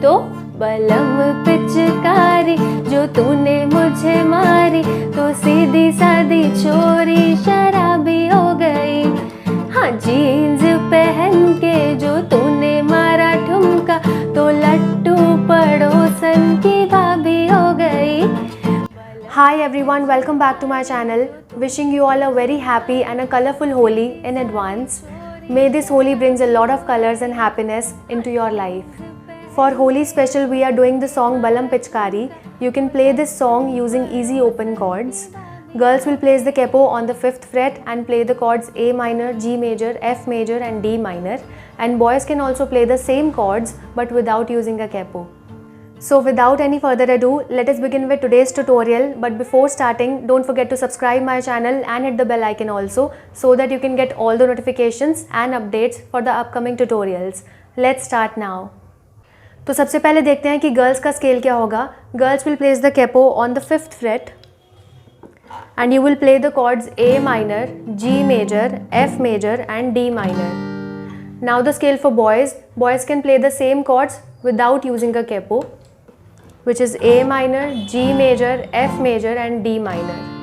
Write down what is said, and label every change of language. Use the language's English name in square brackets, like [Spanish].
[Hindi] तो बलम पिचकारी जो तूने मुझे मारी, तो सीधी सादी छोरी शराबी हो गई। हाँ, जीन्स पहन के जो तूने मारा ठुमका, तो लट्टू पड़ोसन की भाभी हो गई। [English] Hi everyone, welcome back to my channel. Wishing you all a very happy and a colorful Holi in advance. May this Holi brings a lot of colors and happiness into your life. For Holi special, we are doing the song Balam Pichkari. You can play this song using easy open chords. Girls will place the capo on the 5th fret and play the chords A minor, G major, F major and D minor. And boys can also play the same chords but without using a capo. So without any further ado, let us begin with today's tutorial. But before starting, don't forget to subscribe my channel and hit the bell icon also, so that you can get all the notifications and updates for the upcoming tutorials. Let's start now. [Hindi] तो सबसे पहले देखते हैं कि girls का scale क्या होगा. [English] Girls will place the capo on the 5th fret and you will play the chords A minor, G major, F major and D minor. Now the scale for boys. Boys can play the same chords without using a capo, which is A minor, G major, F major and D minor.